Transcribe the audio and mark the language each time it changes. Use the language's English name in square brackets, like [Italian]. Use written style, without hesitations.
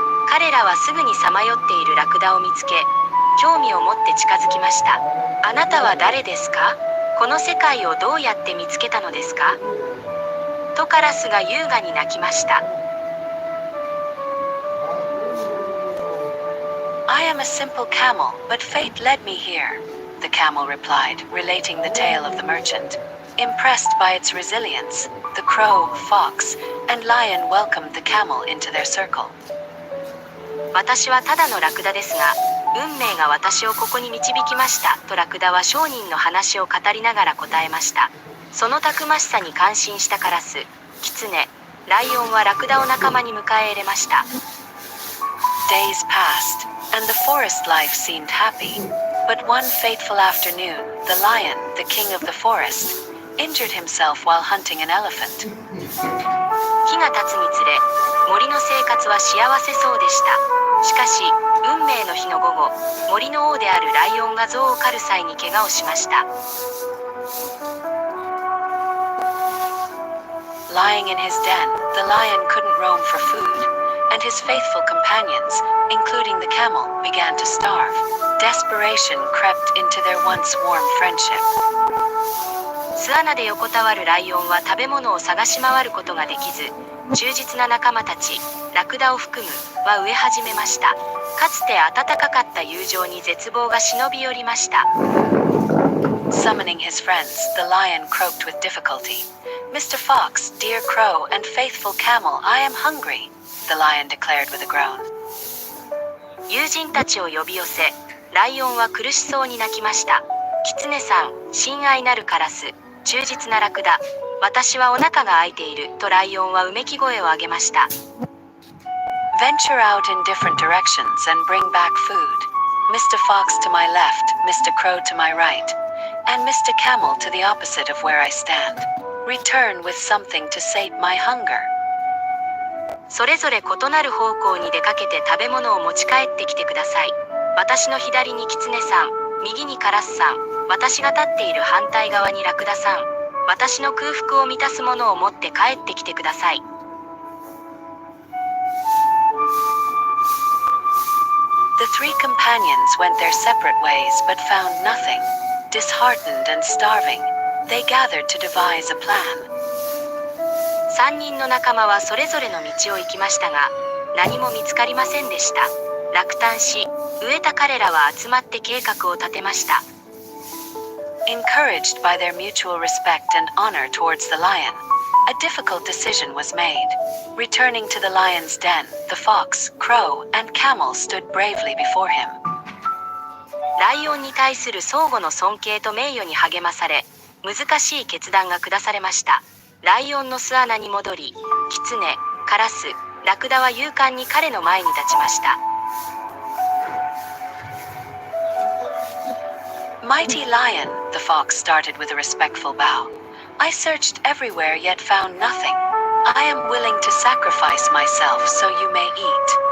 [Japanese] 彼らはすぐにさまよっているラクダを見つけ、興味を持って近づきました。あなたは誰ですか？この世界をどうやって見つけたのですか？とカラスが優雅に鳴きました。 [English] "I am a simple camel, but fate led me here," the camel replied, relating the tale of the merchant. Impressed by its resilience, the crow, fox, and lion welcomed the camel into their circle. [Japanese] 私はただのラクダですが、運命が私をここに導きましたとラクダは商人の話を語りながら答えました。そのたくましさに感心したカラス、キツネ、ライオンはラクダを仲間に迎え入れました。 [English] Days passed, and the forest life seemed happy. But one fateful afternoon, the lion, the king of the forest, injured himself while hunting an elephant. [Japanese] 日が経つにつれ、森の生活は幸せそうでした。しかし、運命の日の午後、森の王であるライオンが象を狩る際に怪我をしました。 [English] Lying in his den, the lion couldn't roam for food, and his faithful companions, including the camel, began to starve. Desperation crept into their once warm friendship. [Japanese] 巣穴で横たわるライオンは食べ物を探し回ることができず、忠実な仲間たち、ラクダを含む、は飢え始めました。かつて温かかった友情に絶望が忍び寄りました。 [English] Summoning his friends, the lion croaked with difficulty. "Mr. Fox, dear crow, and faithful camel, I am hungry," the lion declared with a groan. [Japanese] 友人たちを呼び寄せ、ライオンは苦しそうに泣きました。キツネさん、親愛なるカラス、忠実なラクダ、私はお腹が空いているとライオンはうめき声を上げました。 [English] Venture out in different directions and bring back food. Mr. Fox to my left, Mr. Crow to my right, and Mr. Camel to the opposite of where I stand. Return with something to sate my hunger. [Japanese] それぞれ異なる方向に出かけて食べ物を持ち帰ってきてください。私の左にキツネさん、右にカラスさん、私が立っている反対側にラクダさん、私の空腹を満たすものを持って帰ってきてください。 [English] The 3 companions went their separate ways but found nothing. Disheartened and starving, they gathered to devise a plan. [Japanese] 3人の仲間はそれぞれの道を行きましたが、何も見つかりませんでした。落胆し、飢えた彼らは集まって計画を立てました。 [English] Encouraged by their mutual respect and honor towards the lion, a difficult decision was made. Returning to the lion's den, the fox, crow, and camel stood bravely before him. [Japanese] ライオンに対する相互の尊敬と名誉に励まされ、難しい決断が下されました。ライオンの巣穴に戻り、キツネ、カラス、ラクダは勇敢に彼の前に立ちました。 [English] Mighty lion, the fox started with a respectful bow. I searched everywhere yet found nothing. I am willing to sacrifice myself so you may eat.